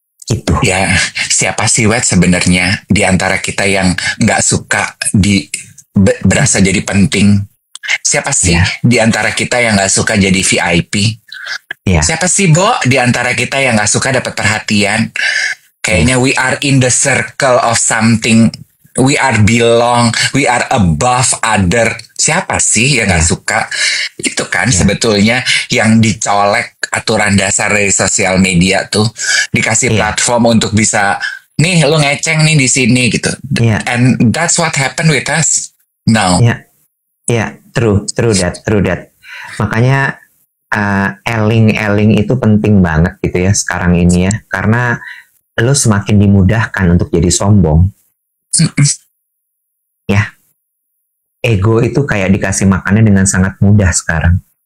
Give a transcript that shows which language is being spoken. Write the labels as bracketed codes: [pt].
[id] Gitu. Ya, siapa sih Wet sebenarnya di antara kita yang nggak suka berasa jadi penting? Siapa sih di antara kita yang nggak suka jadi VIP? Siapa sih Bo di antara kita yang nggak suka dapat perhatian? Kayaknya [en] we are in the circle of something. We are belong, we are above other. [id] Siapa sih yang gak suka? Itu kan sebetulnya yang dicolek aturan dasar dari sosial media tuh. Dikasih platform untuk bisa, nih lu ngeceng nih di sini gitu. [en] And that's what happened with us now. True that. [id] Makanya eling itu penting banget gitu ya sekarang ini ya. Karena lu semakin dimudahkan untuk jadi sombong. Ya, ego itu kayak dikasih makannya dengan sangat mudah sekarang.